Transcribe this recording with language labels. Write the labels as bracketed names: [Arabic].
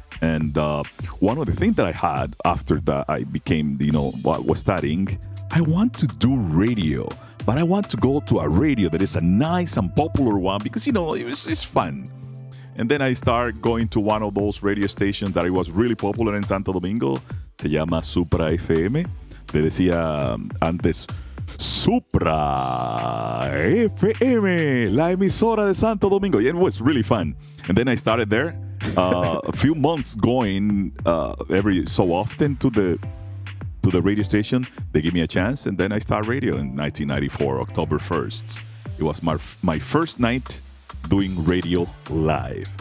[English] And one of the things that I had after that I became, was studying, I want to do radio, but I want to go to a radio that is a nice and popular one because, it's fun. And then I started going to one of those radio stations that it was really popular in Santo Domingo. [Spanish] Se llama Supra FM. Le decía antes Supra FM, la emisora de Santo Domingo. [English] Yeah, it was really fun. And then I started there. A few months going every so often to the radio station. They give me a chance, and then I start radio in 1994, October 1st. It was my first night doing radio live.